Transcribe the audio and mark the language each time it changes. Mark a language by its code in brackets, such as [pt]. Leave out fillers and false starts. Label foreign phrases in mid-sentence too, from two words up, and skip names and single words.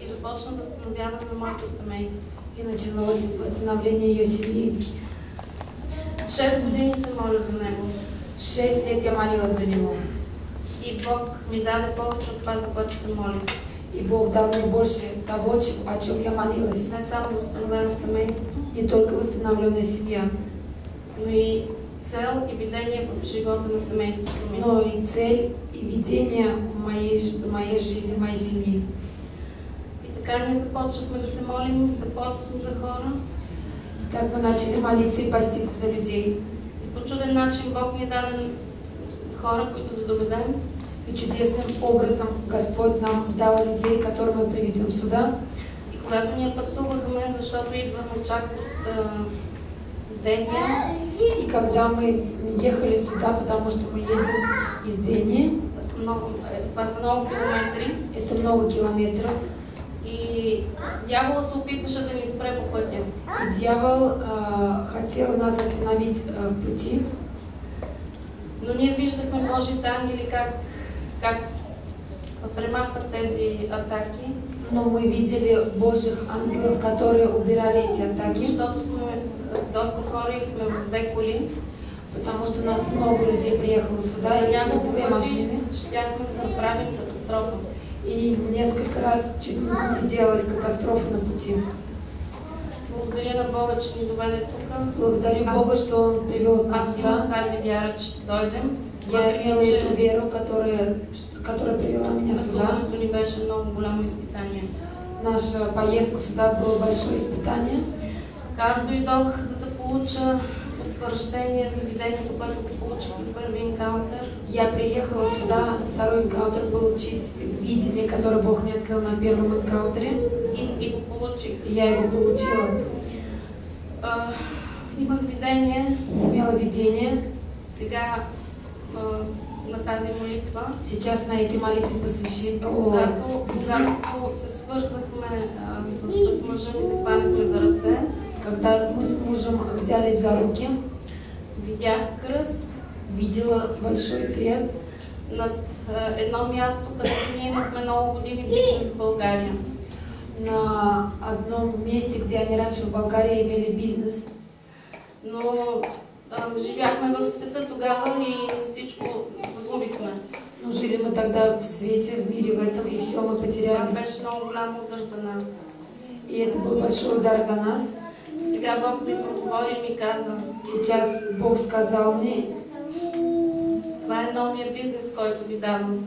[bg] започна възстановяване на моето семейство. [ru] И началось восстановление ее семьи. [bg] 6 години се моля за него. [ru] 6 лет я молилась за него. [bg] И Бог ми даде повече от това, за което се молих. [ru] И Бог дал мне больше того, о чем я молилась. [bg] Не само възстановено семейство, [ru] Не только восстановленная семья, [bg] но и цел и видение в живота на семейството ми. [ru] но и цель и видение моей жизни, моей семьи. [bg] И така ние започнахме да се молим, да постим за хора. [ru] И так мы начали молиться и поститься за людей. [bg] И по чуден начин Бог ни даде хора, които да доведем. [ru] И чудесным образом Господь нам дал людей, которые мы приведем сюда. [bg] И когато ние пътувахме, защото идваме чак от Дения, [ru] И когда мы ехали сюда, потому что мы едем из Дени, [bg] това са много километри, [ru] это много километров, [bg] и дявола се опитваше да ни спре по пътя. [ru] и дьявол хотел нас остановить в пути. [bg] Но ние виждахме Божите ангели как премахват тези атаки. [ru] Но мы видели Божьих ангелов, которые убирали эти атаки. [bg] Защото сме доста хора и сме в 2 коли. [ru] Потому что у нас много людей приехало сюда, и [bg] няколко [ru] две машины. [bg] щяхме да направим катастрофа. [ru] И несколько раз чуть не сделалась катастрофа на пути. [bg] Благодаря на Бога, че ни доведе тук. [ru] Благодарю Бога, что Он привел нас [bg] Аз имам [ru] сюда. [bg] тази вяра, че ще дойдем. [ru] Я имела эту веру, которая привела меня сюда. [bg] Пътуването ни беше много голямо изпитание. [ru] Наша поездка сюда было большое испытание. [bg] Аз дойдох, за да получа потвърждение за видението, което го получих от първи енкаунтер. [ru] Я приехала сюда, на второй энкаунтер, получить видение, которое Бог мне открыл на первом энкаунтере. [bg] И го получих. [ru] Я его получила. [bg] Имах видение. [ru] Имела видение. [bg] Сега на тази молитва. [ru] Сейчас на этой молитве посвящение. [bg] Когато се свързахме с мъжа ми, се хванахме за ръце. [ru] Когда мы с мужем взялись за руки, [bg] видях кръст. [ru] Видела большой крест [bg] над едно място, където ние имахме много години бизнес в България. [ru] На одном месте, где они раньше в България имели бизнес. [bg] Но живяхме в света тогава и всичко загубихме. [ru] Но жили мы тогда в свете, в мире, в этом, и все мы потеряли. [bg] Това беше много голям удар за нас. [ru] И это был большой удар за нас. [bg] Сега Бог ми проговори и ми каза. [ru] Сейчас Бог сказал мне. [bg] Това е новия бизнес, който ви давам.